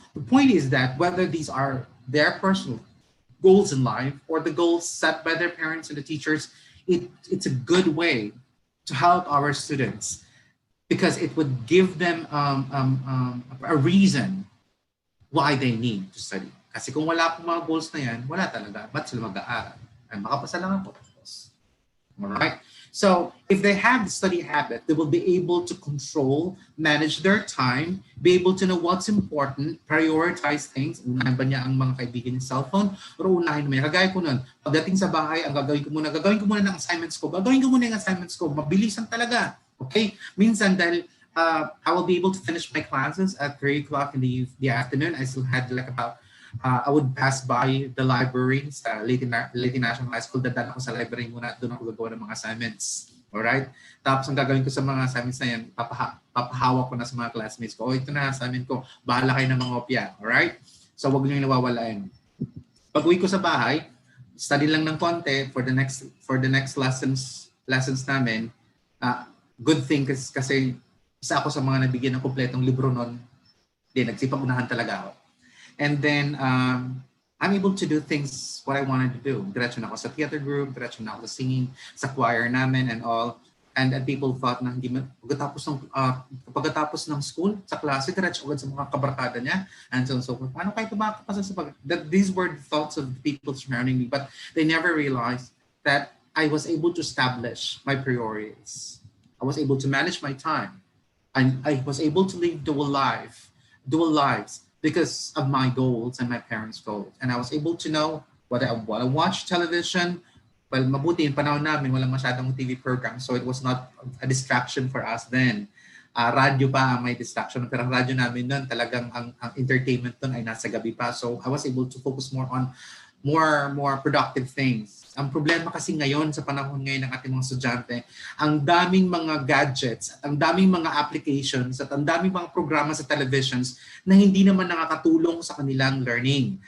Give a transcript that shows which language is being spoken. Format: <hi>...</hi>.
<en>The point is that whether these are their personal goals in life or the goals set by their parents and the teachers, it's a good way to help our students because it would give them a reason why they need to study.</en> <tl>Kasi kung wala pong mga goals na yan, wala talaga. Ba't sila mag-aaral? Ay, makapasa lang ako. Alright?</tl> <en>So, if they have the study habit, they will be able to control, manage their time, be able to know what's important, prioritize things.</en> <tl>Unahin ba niya ang mga kaibigan ng cellphone? O unahin mo niya? Kagaya ko nun, pagdating sa bahay, ang gagawin ko muna ng assignments ko. Mabilisan talaga. Okay? Minsan dahil</tl> <en>I will be able to finish my classes at 3 o'clock in the afternoon. I still had I would pass by the library sa Leyte National High School.</en> <tl>Dadaan ako sa library muna at doon ako gagawa ng mga assignments. Alright? Tapos ang gagawin ko sa mga assignments na yan, papahawak ko na sa mga classmates ko. Ito na assignment ko. Bahala kayo ng mga opya. Alright? So wag niyo nawawalain. Pag-uwi ko sa bahay, study lang ng konti for the next lessons namin. Good thing kasi isa ako sa mga nabigyan ng kumpletong libro noon. Nagsipag-unahan talaga ako.</tl> <en>And then I'm able to do things what I wanted to do.</en> <tl>Diretso na ako sa theater group, diretso na ako sa singing, sa choir namin and all. And people thought na hindi man pagkatapos ng school sa klase diretso agad sa mga kabarkada niya and so on so forth. Paano kayo makakapasa sa</tl> <en>these were the thoughts of the people surrounding me, but they never realized that I was able to establish my priorities. I was able to manage my time. And I was able to live dual lives because of my goals and my parents' goals. And I was able to know what I want to watch television. Well,</en> <tl>mabuti yung panahon namin, walang masyadong TV program,</tl> <en>so it was not a distraction for us then.</en> <tl>Radyo pa ang may distraction, pero ang radyo namin nun, talagang ang entertainment nun ay nasa gabi pa.</tl> <en>So I was able to focus more on more productive things.</en> <tl>Ang problema kasi ngayon, sa panahon ngayon ng ating mga estudyante, ang daming mga gadgets, at ang daming mga applications, at ang daming mga programa sa televisions na hindi naman nakakatulong sa kanilang learning.</tl>